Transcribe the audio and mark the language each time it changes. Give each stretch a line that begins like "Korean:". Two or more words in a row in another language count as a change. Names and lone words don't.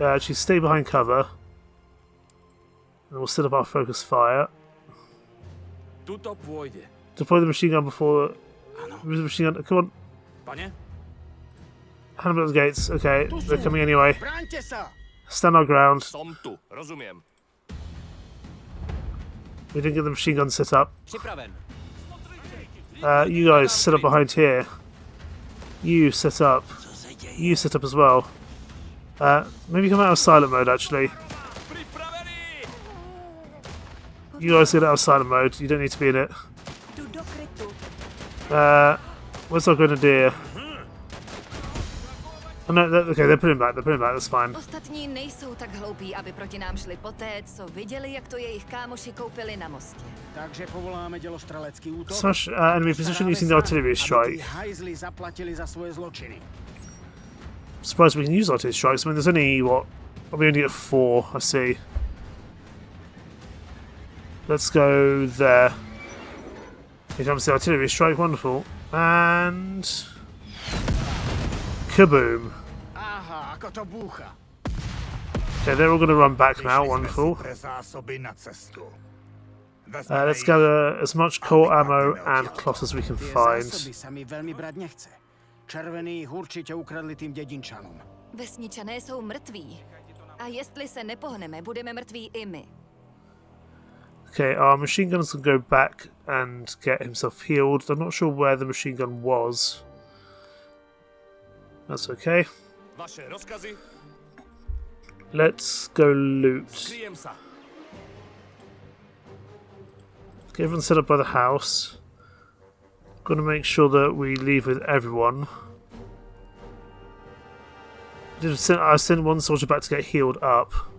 English: actually, stay behind cover. And we'll set up our focus fire. Deploy the machine gun before... Where's the machine gun? Come on.
Czech: Pane?
English: Hand them at the gates. Okay, they're coming anyway. Stand our ground.
Slovak: Som tu. Rozumím.
English: We didn't get the machine gun set up.
Czech: Připraven.
English: You guys set up behind here. You set up. You set up as well. Maybe come out of silent mode actually. You guys get out of silent mode. You don't need to be in it. Where's our grenadier? Oh, no, okay, they're putting back. They're putting back. That's fine.
Czech: Ostatní nejsou tak hloupí, aby proti nám šli poté, co viděli, jak to jejich kámoši koupili na mostě. Takže povoláme dělostrelecký útok.
English: Smash enemy position using the artillery strike.
Czech: Hajzli zaplatili za svoje zločiny.
English: Surprised we can use artillery strikes. I mean, there's only what? We only get 4. I see. Let's go there. Here comes the artillery strike. Wonderful. And kaboom.
Slovak: Aha, ako to búcha.
English: Okay, they're all going to run back now. Wonderful. Let's gather as much core ammo and cloth as we can find.
Slovak: Zásoby sa mi veľmi brať nechce. Červení ich určite ukradli tým dedinčanom.
Czech: Vesničané jsou mrtví. A jestli se nepohneme, budeme mrtví i my.
English: Okay, our machine guns can go back and get himself healed. I'm not sure where the machine gun was. That's okay.
Czech: Vaše rozkazy?
English: Let's go loot.
Slovak: Skryjem sa.
English: Get everyone set up by the house. Gotta make sure that we leave with everyone. I sent one soldier back to get healed up.